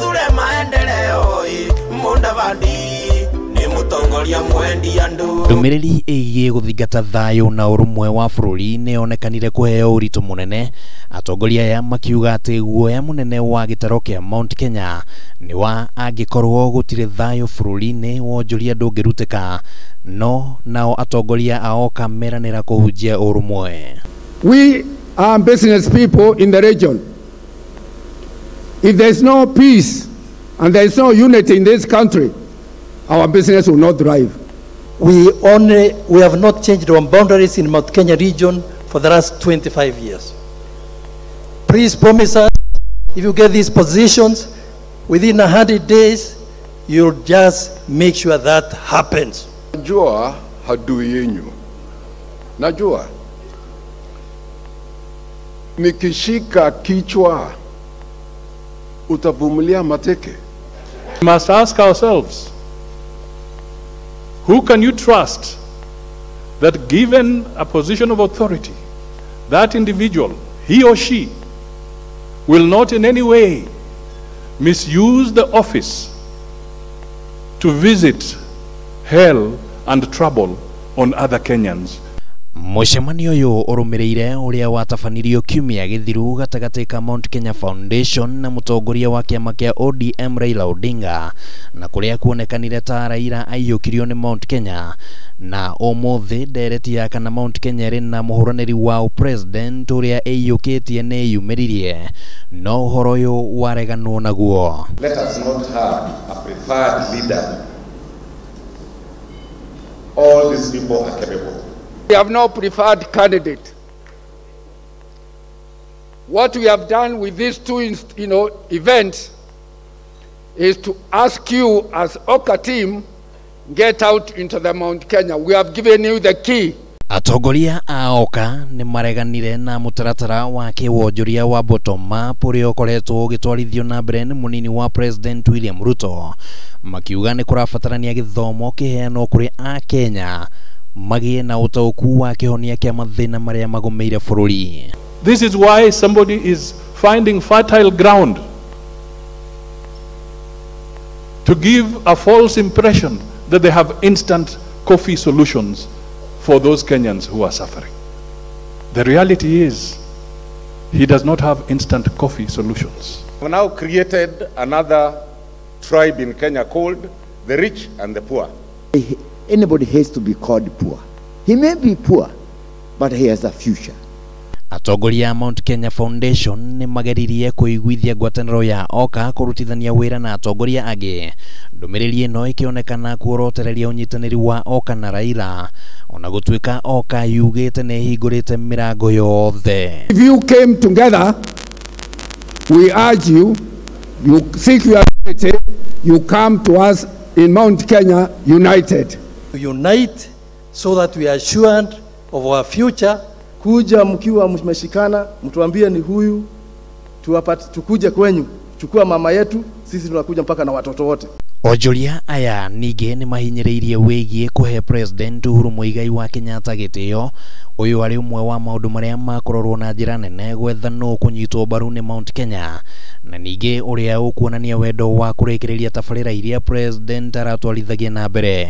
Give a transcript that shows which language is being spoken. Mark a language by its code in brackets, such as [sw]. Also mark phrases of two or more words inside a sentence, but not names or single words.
[ki] Ndũmĩrĩri ĩgiĩ gũthingata thayũ na ũrũmwe wa bũrũri nĩyonekanire kũheo ũritũ mũnene, atongoria aya makiuga atĩ guoya mũnene wa gĩtaro kĩa Mount Kenya nĩ wa angĩkorwo gũtirĩ thayũ bũrũri-inĩ wonjoria ndũngĩrutĩka, no nao atongoria a OKA meranĩra kũhunjia ũrũmwe. [en] We are business people in the region. If there is no peace and there is no unity in this country, our business will not thrive. We have not changed our boundaries in Mount Kenya region for the last 25 years. Please promise us, if you get these positions, within 100 days, you'll just make sure that happens. [sw] Najua hadui yenyu. Najua. Nikishika kichwa, utavumilia mateke. [en] We must ask ourselves, who can you trust that given a position of authority, that individual, he or she, will not in any way misuse the office to visit hell and trouble on other Kenyans? [ki] Mucemanio ũyũ ũrũmĩrĩire ũrĩa watabanirio kiumia gĩthiru gatagati ka Mount Kenya Foundation na mũtongoria wa kĩama kĩa ODM Raila Odinga, na kũrĩa kuonekanire ta Raila aiyũkirio nĩ Mount Kenya na ũmũthĩ ndereti ya kana Mount Kenya ĩrĩ na mũhũranĩri wa president ũrĩa aiyũkĩtie nĩ yumĩririe, no ũhoro ũyũ wareganwo naguo. [en] Let us not have a preferred leader. All these people are capable. We have no preferred candidate. What we have done with these two events is to ask you as OKA team, get out into the Mount Kenya. We have given you the key. [ki] Atongoria a OKA nĩ mareganire na mũtaratara wa kĩwonjoria wa [en] bottom up [ki] ũrĩa ũkoretwo ũgĩtwarithio na mbere nĩ mũnini wa President William Ruto, makiuga nĩ kũrabatarania gĩthomo kĩheanwo kũrĩ a Kenya magie na ũtaũku wa kĩhonia kĩa mathĩna marĩa magomeire bũrũri. [en] This is why somebody is finding fertile ground to give a false impression that they have instant coffee solutions for those Kenyans who are suffering. The reality is, he does not have instant coffee solutions. We have now created another tribe in Kenya called the rich and the poor. Anybody has to be called poor. He may be poor, but he has a future. [ki] Atongoria Mount Kenya Foundation nĩ mageririe kũiguithia ngwatanĩro ya OKA kũrutithania wĩra na atongoria angĩ. Ndũmĩrĩri ĩno ĩkĩonekana kuorotereria ũnyitanĩri wa OKA na Raila, ona gũtuĩka OKA yugĩte nĩ hingũrĩte mĩrango yothe. [en] If you came together, we urge you, you seek your unity, you come to us in Mount Kenya united. Unite so that we are assured of our future. [sw] Kuja mkiwa mmeshikana, mtuambie ni huyu, tukuje kwenyu, chukua mama yetu, sisi tunakuja mpaka na watoto wote. [ki] Onjoria aya ningĩ nĩ mahinyĩrĩirie wĩgiĩ kũhe President Uhuru Muigai wa Kenyatta gĩtĩo, ũyũ arĩ ũmwe wa maũndũ marĩa makororwo na njĩra nene gwetha nũ kũnyitwo mbaru nĩ Mount Kenya, na ningĩ ũrĩa ũkuonania wendo wa kũrĩkĩrĩria tabarĩra iria President aratwarithagia na mbere.